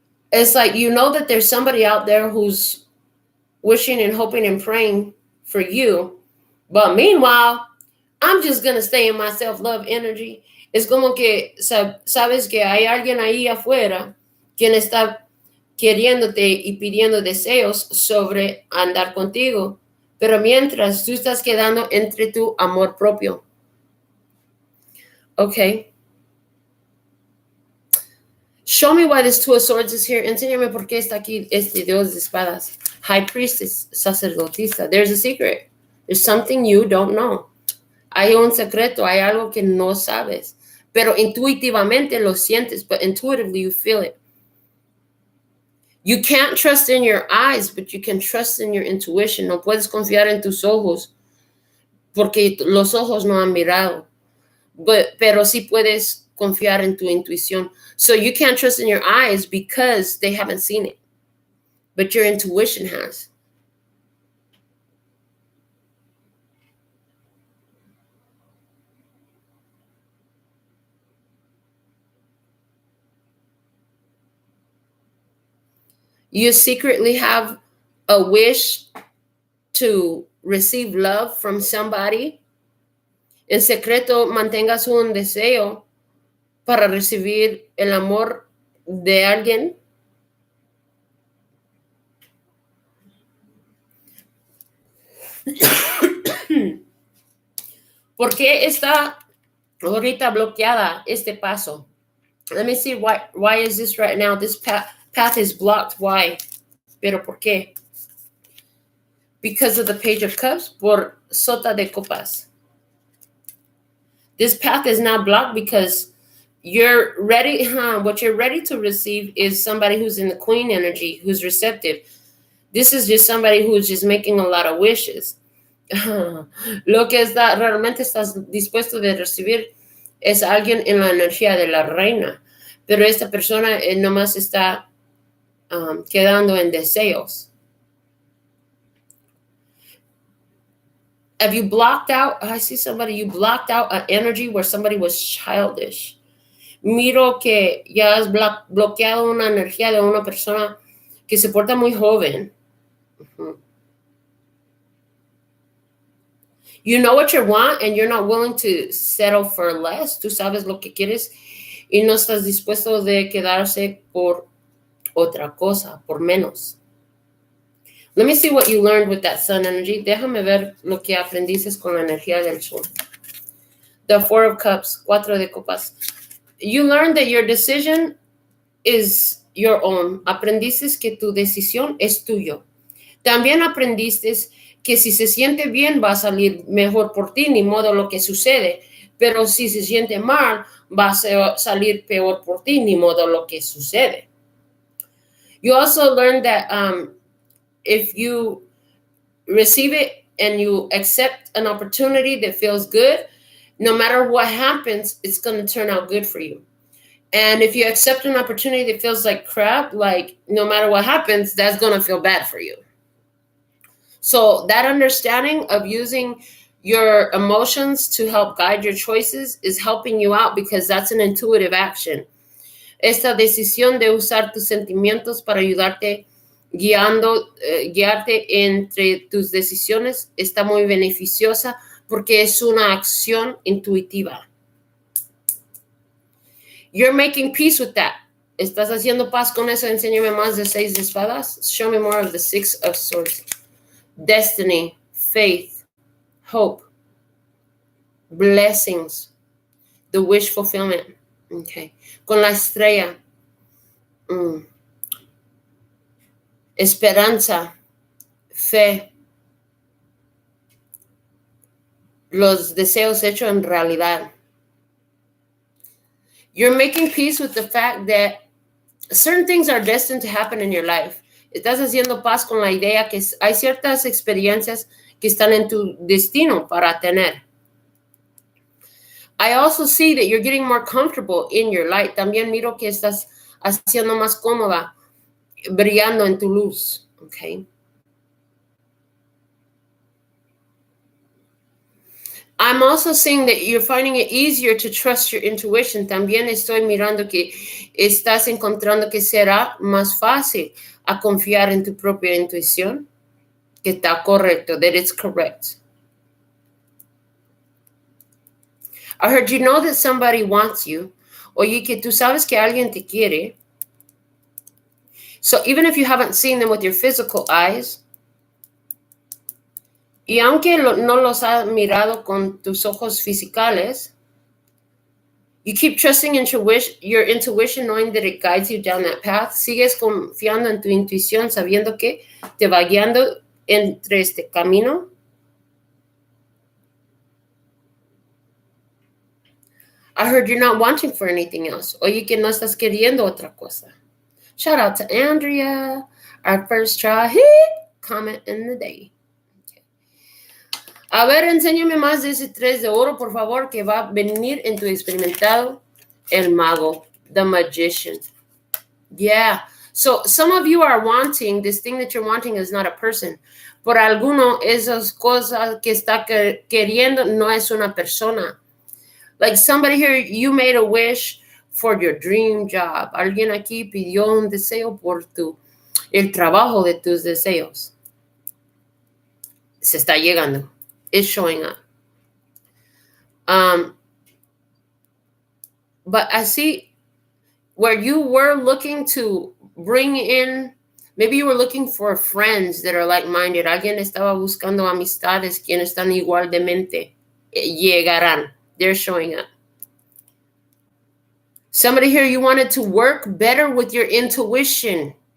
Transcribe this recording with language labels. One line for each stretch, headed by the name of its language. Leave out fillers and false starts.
English: It's like you know that there's somebody out there who's wishing and hoping and praying for you, but meanwhile, I'm just going to stay in my self-love energy.
Spanish: Es como que sabes que hay alguien ahí afuera quien está queriéndote y pidiendo deseos sobre andar contigo, pero mientras tú estás quedando entre tu amor propio.
English: Okay. Show me why this 2 of Swords is here.
Spanish: Enséñame por qué está aquí este Dios de Espadas.
English: High Priestess, sacerdotisa. There's a secret. There's something you don't know.
Spanish: Hay un secreto, hay algo que no sabes. Pero intuitivamente lo sientes,
English: but intuitively you feel it. You can't trust in your eyes, but you can trust in your intuition.
Spanish: No puedes confiar en tus ojos, porque los ojos no han mirado. Pero sí puedes confiar en tu intuición.
English: So you can't trust in your eyes because they haven't seen it. But your intuition has. You secretly have a wish to receive love from somebody.
Spanish: En secreto mantengas un deseo para recibir el amor de alguien. ¿Por qué está ahorita bloqueada este paso?
English: Let me see why is this right now? This path is blocked. Why?
Spanish: Pero ¿por qué?
English: Because of the Page of Cups,
Spanish: por Sota de Copas.
English: This path is now blocked because you're ready. What you're ready to receive is somebody who's in the Queen energy, who's receptive. This is just somebody who's just making a lot of wishes.
Spanish: Lo que realmente estás dispuesto de recibir es alguien en la energía de la reina. Pero esta persona nomás está quedando en deseos.
English: Have you blocked out? I see somebody, you blocked out an energy where somebody was childish.
Spanish: Miro que ya has bloqueado una energía de una persona que se porta muy joven.
English: You know what you want and you're not willing to settle for less.
Spanish: Tú sabes lo que quieres y no estás dispuesto de quedarse por otra cosa, por menos.
English: Let me see what you learned with that sun energy.
Spanish: Déjame ver lo que aprendiste con la energía del sol.
English: The Four of Cups,
Spanish: Cuatro de Copas.
English: You learned that your decision is your own.
Spanish: Aprendiste que tu decisión es tuyo. También aprendiste que si se siente bien va a salir mejor por ti, ni modo lo que sucede. Pero si se siente mal, va a salir peor por ti, ni modo lo que sucede.
English: You also learned that if you receive it and you accept an opportunity that feels good, no matter what happens, it's going to turn out good for you. And if you accept an opportunity that feels like crap, like no matter what happens, that's going to feel bad for you. So that understanding of using your emotions to help guide your choices is helping you out because that's an intuitive action.
Spanish: Esta decisión de usar tus sentimientos para ayudarte guiarte entre tus decisiones está muy beneficiosa porque es una acción intuitiva.
English: You're making peace with that.
Spanish: ¿Estás haciendo paz con eso? Enséñame más de 6 de espadas.
English: Show me more of the 6 of swords. Destiny, faith, hope, blessings, the wish fulfillment. Okay.
Spanish: Con la estrella. Esperanza, fe, los deseos hechos en realidad.
English: You're making peace with the fact that certain things are destined to happen in your life.
Spanish: Estás haciendo paz con la idea que hay ciertas experiencias que están en tu destino para tener.
English: I also see that you're getting more comfortable in your light.
Spanish: También miro que estás haciendo más cómoda, brillando en tu luz, okay?
English: I'm also seeing that you're finding it easier to trust your intuition.
Spanish: También estoy mirando que estás encontrando que será más fácil a confiar en tu propia intuición, que está correcto,
English: that it's correct. I heard you know that somebody wants you.
Spanish: Oye, que tú sabes que alguien te quiere.
English: So even if you haven't seen them with your physical eyes,
Spanish: y aunque no los has mirado con tus ojos fisicales,
English: you keep trusting in your intuition, knowing that it guides you down that path.
Spanish: Sigues confiando en tu intuición, sabiendo que te va guiando entre este camino.
English: I heard you're not wanting for anything else.
Spanish: Oye, que no estás queriendo otra cosa.
English: Shout out to Andrea, our first try hit comment in the day. Okay.
Spanish: A ver, enséñame más de ese 3 de oro, por favor, que va a venir en tu experimentado, el mago,
English: the magician. Yeah. So some of you are wanting, this thing that you're wanting is not a person.
Spanish: Por alguno, esas cosas que está queriendo no es una persona.
English: Like somebody here, you made a wish for your dream job.
Spanish: Alguien aquí pidió un deseo por tu El trabajo de tus deseos se está llegando.
English: It's showing up. But I see where you were looking to bring in, maybe you were looking for friends that are like-minded.
Spanish: Alguien estaba buscando amistades quienes están igual de mente. Llegarán.
English: They're showing up. Somebody here, you wanted to work better with your intuition.